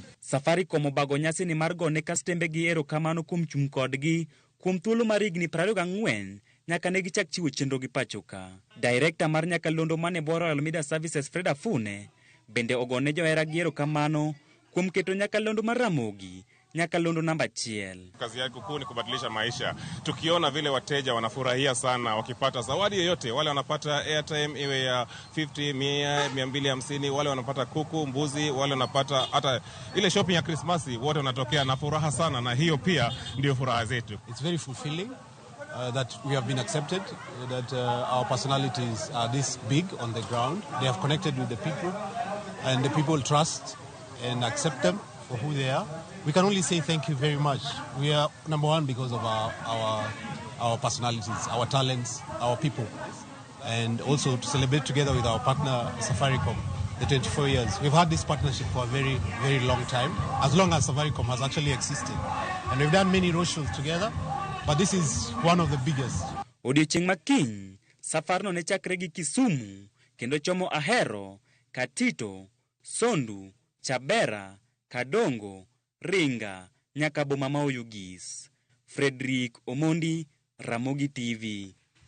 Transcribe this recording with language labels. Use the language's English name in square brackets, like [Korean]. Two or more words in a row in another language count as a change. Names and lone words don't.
[Luo (Kenya and Tanzania)] Safaricom obago nyasi ni mar gone kastembe gi erokamano kuom chung' kodgi kuom thuolo mar higni 24 nyaka ne gichak chiwo chenro gi pachoka. Director mar nyakalondo mane bwo Royal Media Services Fred Afune bende ogone johera gi erokamano kuom keto nyakalondo mar Ramogi nyakalondo namba 1. [Swahili] Kazi yako kuu ni kubadilisha maisha. Tukiona vile wateja wanafurahia sana wakipata zawadi yoyote, wale wanapata airtime iwe ya 50, 100, 250, wale wanapata kuku, mbuzi, wale wanapata hata ile shopping ya Christmas, wote wanatokea na furaha sana, na hiyo pia ndio furaha zetu. [English] It's very fulfilling that we have been accepted, that our personalities are this big on the ground. They have connected with the people and the people trust and accept them for who they are. We can only say thank you very much. We are number one because of our personalities, our talents, our people. And also to celebrate together with our partner Safaricom, the 24 years. We've had this partnership for a very, very long time, as long as Safaricom has actually existed. And we've done many roadshows together, but this is one of the biggest. [Luo (Kenya and Tanzania)] Odiochieng' makiny, safar no ne chakre gi Kisumu, kendo chomo Ahero, Katito, Sondu, Chabera, Kadongo, Ringa, nyaka boma ma Oyugis. Frederick Omondi, Ramogi TV.